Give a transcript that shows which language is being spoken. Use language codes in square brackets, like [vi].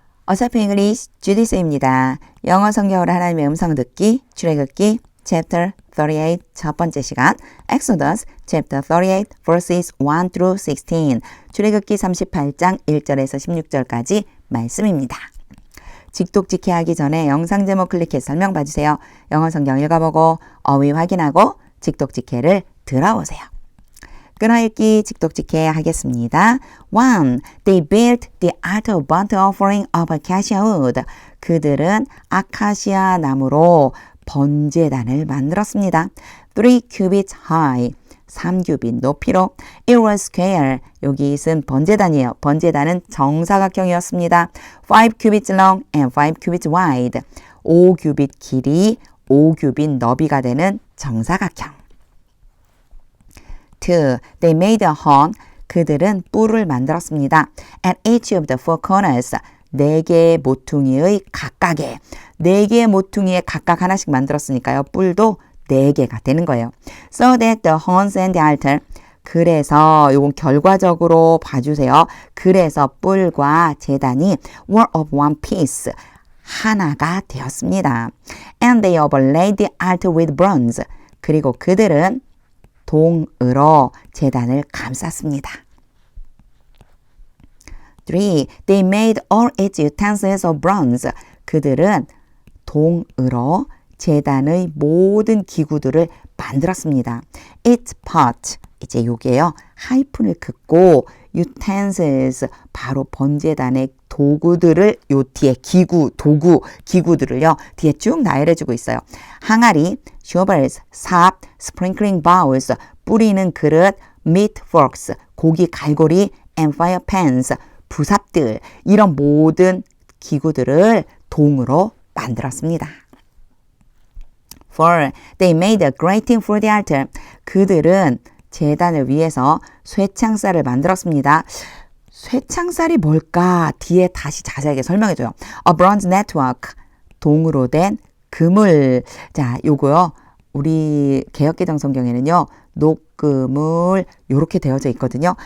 [ko] 어설픈 잉글리시 주디스입니다. 영어 성경으로 하나님의 음성 듣기, 출애굽기 Chapter 38 첫 번째 시간 [en] Exodus Chapter 38 verses 1 through 16 [ko] 출애굽기 38장 1절에서 16절까지 말씀입니다. 직독직해 하기 전에 영상 제목 클릭해서 설명 봐주세요. 영어 성경 읽어보고 어휘 확인하고 직독직해를 들어오세요. 끊어읽기 직독직해 하겠습니다. 1. [en] They built the altar of burnt offering of acacia wood. [ko] 그들은 아카시아 나무로 번제단을 만들었습니다. [en] 3 cubits high. [ko] 3규빗 높이로. [en] It was square. [ko] 여기 있은 번제단이에요. 번제단은 정사각형이었습니다. [en] 5 cubits long and 5 cubits wide. [ko] 5규빗 길이, 5규빗 너비가 되는 정사각형. [en] 2. They made a horn. [ko] 그들은 뿔을 만들었습니다. [en] At each of the four corners. [ko] 4개의 모퉁이의 각각에 4개의 모퉁이에 각각 하나씩 만들었으니까요. 뿔도 4개가 되는 거예요. [en] So that the horns and the altar. [ko] 그래서 이건 결과적으로 봐주세요. 그래서 뿔과 제단이 [en] were of one piece. [ko] 하나가 되었습니다. [en] And they overlaid the altar with bronze. [ko] 그리고 그들은 동으로 제단을 감쌌습니다. 3. [en] They made all its utensils of bronze. [ko] 그들은 동으로 제단의 모든 기구들을 만들었습니다. [en] Its pot. [ko] 이제 요게요. 하이픈을 긋고 utensils 바로 번제단의 도구들을 요 뒤에 기구들을요. 뒤에 쭉 나열해주고 있어요. 항아리, shovels, 삽, sprinkling bowls, 뿌리는 그릇, meat forks, 고기 갈고리, and fire pans, 부삽들 이런 모든 기구들을 동으로 만들었습니다. 4. [en] They made a grating for the altar. [ko] 그들은 제단을 위해서 쇠창살을 만들었습니다. 쇠창살이 뭘까? 뒤에 다시 자세하게 설명해줘요. [en] A bronze network. [ko] 동으로 된 그물. 자, 요거요. 우리 개역개정 성경에는요. 녹그물 요렇게 되어져 있거든요.